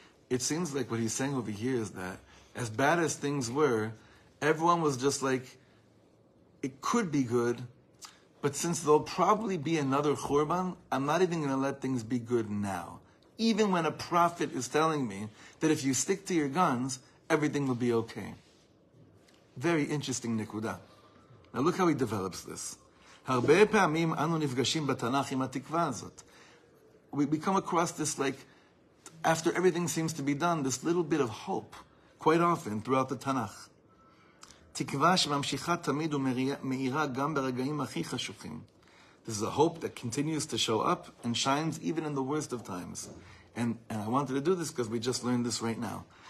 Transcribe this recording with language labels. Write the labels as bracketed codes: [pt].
[en] It seems like what he's saying over here is that as bad as things were, everyone was just like, it could be good, but since there'll probably be another Churban, I'm not even going to let things be good now. Even when a prophet is telling me that if you stick to your guns, everything will be okay. Very interesting nikuda. Now look how he develops this. [he] הרבה פעמים אנו נפגשים בתנ"ך עם התקווה הזאת. [en] We come across this, like, after everything seems to be done, this little bit of hope, quite often throughout the Tanakh. [he] תקווה שממשיכה תמיד ומאירה גם ברגעים הכי חשוכים. [en] This is a hope that continues to show up and shines even in the worst of times. And I wanted to do this because we just learned this right now.